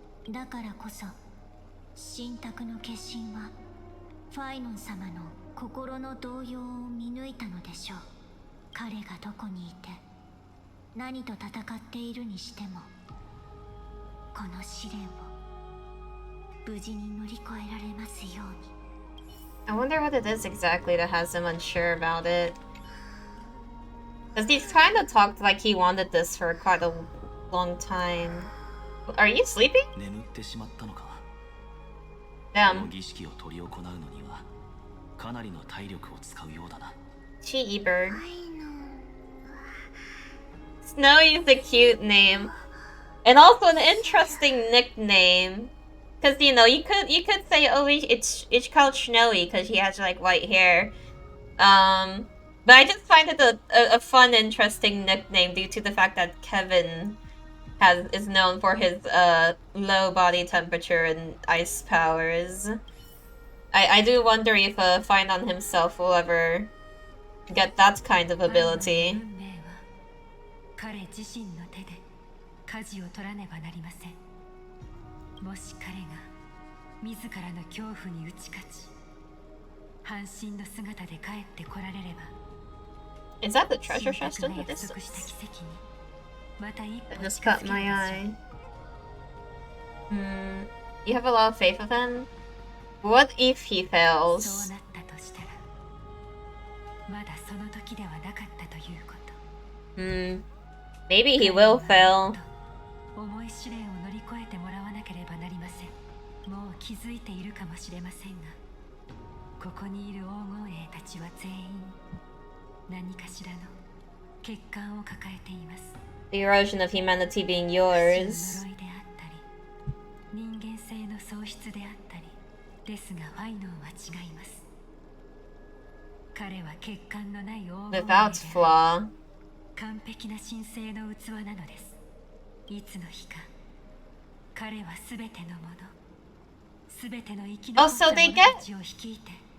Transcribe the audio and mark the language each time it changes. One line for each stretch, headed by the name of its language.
Japanese: だからこそ信託の決心はファイノン様の心の動揺を見抜いたのでしょう。彼がどこにいて何と戦っているにしても、この試練を無事に乗り越えられますように。
English: I wonder what it is exactly that has him unsure about it. Because he's kind of talked like he wanted this for quite a long time. Are you sleeping?
Japanese: 眠ってしまったのか。この
English: Damn.
Japanese: 儀式を執り行うのにはかなりの体力を使うようだな。
English: Cheaty bird. Snowy is a cute name. And also an interesting nickname. Because, you know, you could say, oh, it's called Snowy because he has, like, white hair. But I just find it a fun, interesting nickname due to the fact that Kevin is known for his low body temperature and ice powers. I do wonder if Finon himself will ever get that kind of ability.
Japanese: 彼自身の手で舵を取らねばなりません。もし彼が自らの恐怖に打ち勝ち、半身の姿で帰ってこられれば、
English: Is that the treasure chest in the distance? I just caught my eye. You have a lot of faith of him? What if he fails?
Japanese: そうなったとしたら、まだその時ではなかったということ。
English: Maybe he will fail.
Japanese: 重い試練を乗り越えてもらわなければなりません。もう気づいているかもしれませんが、ここにいる黄金兵たちは全員何かしらの欠陥を抱えています。
English: The erosion of humanity being yours.
Japanese: 呪いであったり、人間性の喪失であったり、ですがファイノンは違います。彼は欠陥のない黄金兵
English: Without flaw.
Japanese: 完璧な神聖の器なのです。いつの日か彼はすべてのもの、すべての生き残った者たちを率いて、